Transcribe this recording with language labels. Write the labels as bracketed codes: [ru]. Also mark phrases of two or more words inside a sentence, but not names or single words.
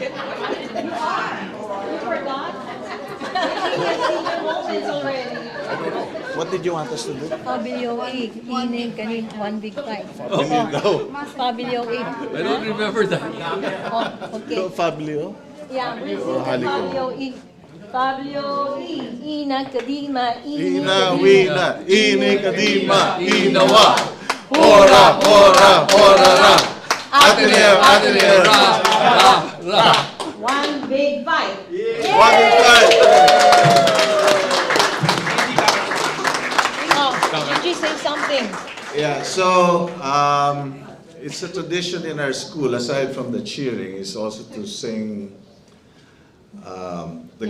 [en] You are. You forgot? You've seen your moments already. What did you want us to do? Pabilo 8, ining kanin, one big fight. Go. Pabilo 8. I don't remember that. Oh, okay. Go, Fabio. Yeah, please. [tl] Haliko. Pabilo 8. Pablo 8, ina kadima, Ina, wina, ini, kadima, inawa. Ora, ora, ora, ra. Ateneo, Ateneo, ra, ra, ra. [en] One big fight. One big fight. Oh, did you say something? Yeah, so it's a tradition in our school, aside from the cheering, is also to sing the